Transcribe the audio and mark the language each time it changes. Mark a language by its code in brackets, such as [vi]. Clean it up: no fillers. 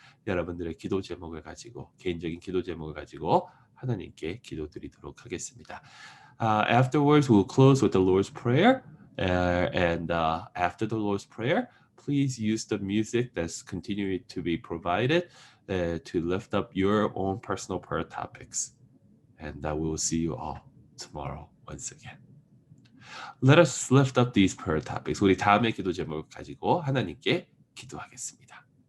[ko] 여러분들의 기도 제목을 가지고 개인적인 기도 제목을 가지고 하나님께 기도드리도록 하겠습니다. [en] Afterwards, we'll close with the Lord's Prayer, and after the Lord's Prayer, please use the music that's continuing to be provided to lift up your own personal prayer topics. And we will see you all tomorrow once again. Let us lift up these prayer topics. [ko] 우리 다음의 기도 제목을 가지고 하나님께 기도하겠습니다.